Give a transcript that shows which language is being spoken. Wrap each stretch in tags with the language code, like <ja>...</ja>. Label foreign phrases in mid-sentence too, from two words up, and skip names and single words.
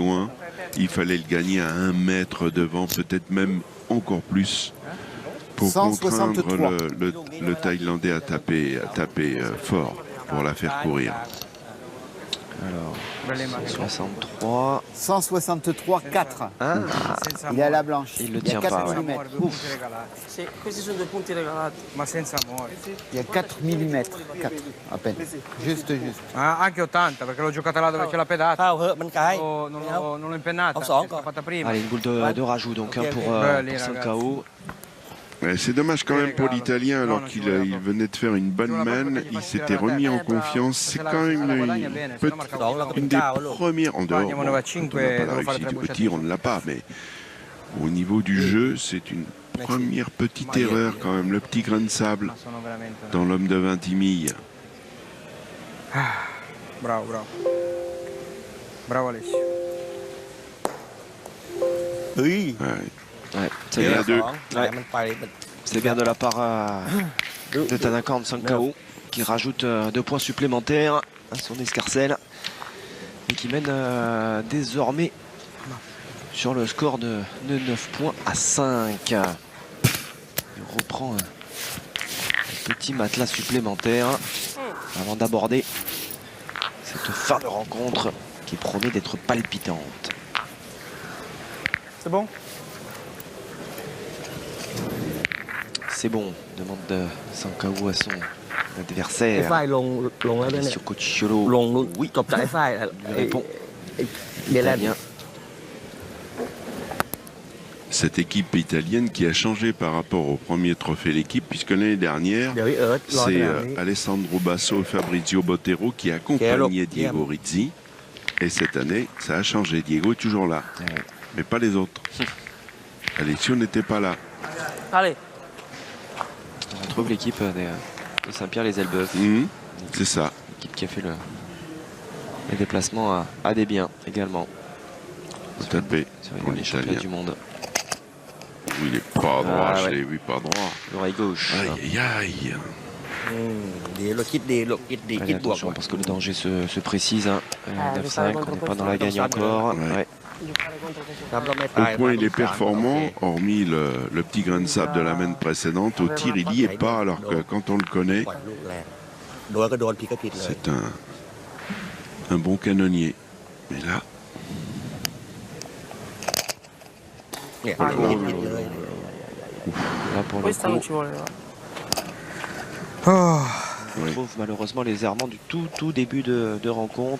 <fr>loin, il fallait le gagner à 1 mètre devant, peut-être même encore plus, pour 163. contraindre le Thaïlandais à taper fort pour la faire courir. Alors</fr> <it>Belle immagine.</it> <fr>63. 163,4. Ah,</fr> <it>Senza</it> <fr>Il est à</fr> <it>amore.</it> <fr>la blanche. Il le y a tient 4 pas, ouais.</fr> <it>Senza</it> <fr>mm.</fr> <it>amore, due punti regalati. Sì, questi sono 2 punti regalati. Ma senza amore.</it> <fr>Il y a 4 mm. 4 à peine. Juste.</fr> <it>Ah, anche 80 perché l'ho giocata là dove c'è la pedata.</it> <th>เข้าเหอะมันไกล</th> <it>Non l'ho impennata. Ho song, l'ho fatta prima.</it> <fr>allez, une boule de rajout donc hein, Ok, pour, ok. pour Allez, Sankao. Ouais, c'est dommage quand même pour l'Italien, alors Non, qu'il non, il venait de faire une bonne Tu vois, manne, parce que il tu s'était vas remis en tirer la tête. confiance. C'est quand même une des premières, en dehors,</fr> <it>Andiamo</it> <fr>bon, 9 à quand 5 on n'a pas</fr> <it>e</it> <fr>la</fr> <it>devo fare</it> <fr>réussite 3 au</fr> <it>bucciate.</it> <fr>tir, on ne l'a pas, mais au niveau du jeu, c'est une première petite erreur quand même, le petit grain de sable</fr> <it>Ma sono veramente...</it> <fr>dans l'homme de Vintimille.</fr> <it>Bravo, bravo. Bravo Alessio.</it> <th>เฮ้ย</th> <fr>Ouais. Ouais, c'est Il y en bien. a deux.</fr> <th>แต่มันไปมัน</th> <fr>C'est bien de la part de Tanakan Sankao qui rajoute 2 points supplémentaires. à son escarcelle et qui mène désormais sur le score de 9 points à 5. Il reprend un petit matelas supplémentaire avant d'aborder cette fin de rencontre qui promet d'être palpitante. C'est bon? C'est bon, demande Sankao à son</fr> <th>ไอ้</th> <fr>adversaire.</fr> <th>ฝ้ายลงแล้วด้วยเนี่ย</th> <fr>Sur Cochiolo.</fr> <th>ลงนู่น</th> <fr>Oui,</fr> <th>จบจากไอ้ฝ้าย</th> <fr>lui répond.</fr> <th>เดลแลนด์</th> <fr>Bien. Cette équipe italienne qui a changé par rapport au premier trophée l'équipe, puisque l'année dernière,</fr> <th>เดี๋ยวพี่เอิร์ธรอ</th> <fr>c'est</fr> <th>ขนาดนี้</th> <fr>Alessandro Basso et Fabrizio Bottero qui accompagnaient Diego Rizzi. Et cette année, ça a changé. Diego est toujours là, Ouais. mais pas les autres. Alessio n'était pas là. Allez, On retrouve l'équipe de Saint-Pierre-les-Elbeuf. C'est ça. L'équipe qui a fait les déplacements à des biens également. Tout à fait. Sur Pour les championnats l'Italien. du monde. Oui, il est pas droit, Ah, je ouais. l'ai vu pas droit. L'oreille gauche. Aïe, aïe, aïe.</fr> <th>ดีเราคิดดีลูกคิดดี</th> <fr>Allez,</fr> <th>คิดบวก</th> <fr>attention parce que le danger se précise. Hein. je 9-5, savais on contre n'est pas dans la Costa. gagne encore. Ouais. Ouais.</fr> <it>giocare contro questo</it> <th>ครับเราไม่</th> <fr>Au</fr> <th>ตาย</th> <fr>point, il est performant, hormis le petit grain de sable de la main précédente. Au tir, il n'y est pas, alors que quand on le connaît,</fr> <th>ปล่อยลูกแรงโดนก็โดนผิดก็ผิดเลย</th> <fr>c'est un bon canonnier. Mais là,</fr> <th>เนี่ย</th> <fr>Oh là là</fr> <th>ผิด</th> <fr>là</fr> <th>เลย</th> <fr>Là pour le</fr> <it>questa non</it> <fr>coup,</fr> <it>ci voleva</it> <fr>Oh. on oui. retrouve malheureusement les errements du tout début de rencontre.</fr>